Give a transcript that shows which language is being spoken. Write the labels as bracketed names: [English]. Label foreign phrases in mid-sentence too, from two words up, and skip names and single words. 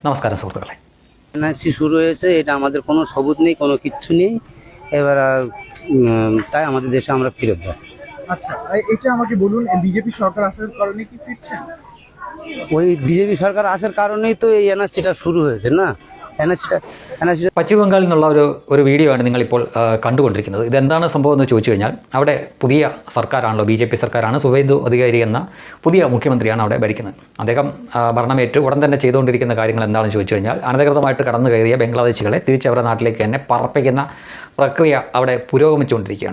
[Malayalam] നമസ്കാരം സുഹൃത്തുക്കളെ. [Bangla] এনআরসি শুরু হয়েছে, এটা আমাদের কোনো সবুত নেই, কোনো কিচ্ছু নেই। এবার তাই আমাদের দেশে আমরা ফেরত যাচ্ছি। আচ্ছা, এটা আমাকে বলুন, বিজেপি সরকার আসার কারণে কি ফিরছেন? ওই বিজেপি সরকার আসার কারণেই তো এই এনআরসিটা শুরু হয়েছে না। এনআরসিটা [Malayalam] പശ്ചിമ ബംഗാളിൽ നിന്നുള്ള ഒരു വീഡിയോ ആണ് നിങ്ങളിപ്പോൾ കണ്ടുകൊണ്ടിരിക്കുന്നത്. ഇതെന്താണ് സംഭവം എന്ന് ചോദിച്ചു കഴിഞ്ഞാൽ, അവിടെ പുതിയ സർക്കാരാണല്ലോ, BJP സർക്കാരാണ്. സുവേന്ദു അധികാരി എന്ന പുതിയ മുഖ്യമന്ത്രിയാണ് അവിടെ ഭരിക്കുന്നത്. അദ്ദേഹം ഭരണമേറ്റ് ഉടൻ തന്നെ ചെയ്തുകൊണ്ടിരിക്കുന്ന കാര്യങ്ങൾ എന്താണെന്ന് ചോദിച്ചു കഴിഞ്ഞാൽ, അനധികൃതമായിട്ട് കടന്നു കയറിയ ബംഗ്ലാദേശികളെ തിരിച്ചവരുടെ നാട്ടിലേക്ക് തന്നെ പറപ്പിക്കുന്ന പ്രക്രിയ അവിടെ പുരോഗമിച്ചുകൊണ്ടിരിക്കുകയാണ്.